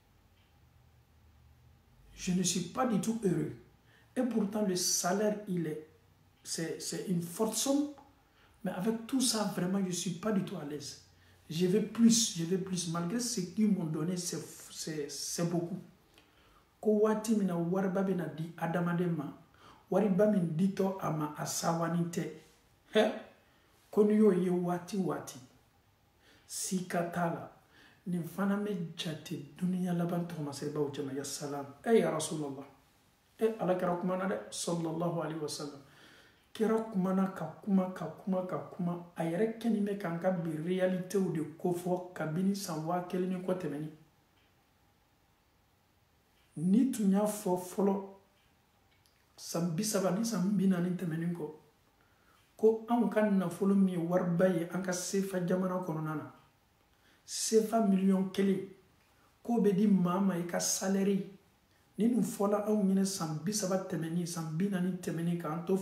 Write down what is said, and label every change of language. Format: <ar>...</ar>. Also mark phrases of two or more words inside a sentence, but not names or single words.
<fr>Je ne suis pas du tout heureux. Et pourtant, le salaire, c'est une forte somme. Mais avec tout ça, vraiment, je ne suis pas du tout à l'aise. Je veux plus. Malgré ce qu'ils m'ont donné, c'est beaucoup.</fr> <bm>ko waati min na wariba bɛna di adamaden ma wariba min ditɔ a ma a sawanin tɛ ko n'i y'o ye waati waati sika t'a la nin fana bɛ jate duniya laban tɔgɔmasɛbaw cɛma</bm> <ar>يا سلام يا رسول الله</ar> <bm>alakira kumana dɛ</bm> <ar>صلى الله عليه وسلم</ar> <bm>kira kumana ka kuma a yɛrɛ kɛnin bɛ k'an ka bi realitew de kofɔ kabini san 1000 ni kɔ tɛmɛni ni tun y'a fɔ fɔlɔ san 30 ni san 40 tɛmɛnin kɔ ko anw ka nafolo min ye wariba ye an ka sefa jamana kɔnɔna na sefa miliyɔn 1 k'o bɛ di maa ma i ka salɛri ni nin fɔla anw ɲɛna san 30 tɛmɛni san 40 tɛmɛni k'an to</bm>